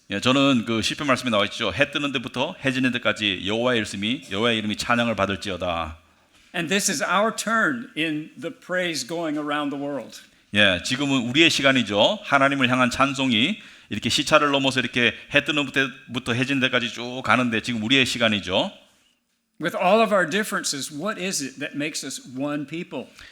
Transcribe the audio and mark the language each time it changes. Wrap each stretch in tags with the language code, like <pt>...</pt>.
<ko>예, 저는 그 시편 말씀에 나와 있죠. 해 뜨는 데부터 해 지는 데까지 여호와의 이름이 찬양을 받을지어다.</ko> <en>And this is our turn in the praise going around the world.</en> <ko>예, 지금은 우리의 시간이죠. 하나님을 향한 찬송이 이렇게 시차를 넘어서 이렇게 해 뜨는 데부터 해 지는 데까지 쭉 가는데 지금 우리의 시간이죠.</ko> <en>With all of our differences, what is it that makes us one people?</en>